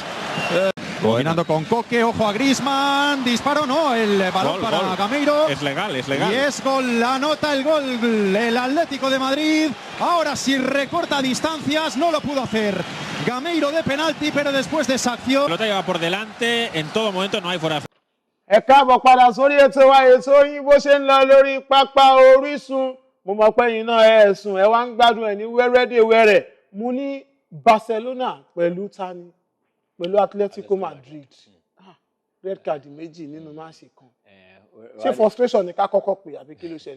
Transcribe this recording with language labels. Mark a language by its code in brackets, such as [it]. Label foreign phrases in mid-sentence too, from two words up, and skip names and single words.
[es] Combinando con Coque, ojo a Griezmann, disparo, no, el balón para Gameiro. Es legal. Y es gol, anota el gol el Atlético de Madrid. Ahora sí recorta distancias, no lo pudo hacer Gameiro de penalti, pero después de esa acción... La pelota lleva por delante, en todo momento no hay fuera. [yo] Ẹ káàbọ̀ padà sórí ètò wa, ètò yín bó ṣe ń lọ lórí pápá Orísun. Mo mọ̀ pé yín náà ẹ sùn, ẹ wá ń gbádùn ẹ̀ ní wẹ́rẹ́dẹ̀wẹ́rẹ́. Mo ní Barcelona pẹ̀lú tani, pẹ̀lú Atletico Madrid. [en] Red card [yo] méjì nínú máàṣì kan. Ṣé frustration ni ká kọ́kọ́ pè àbí kí ló ṣẹlẹ̀?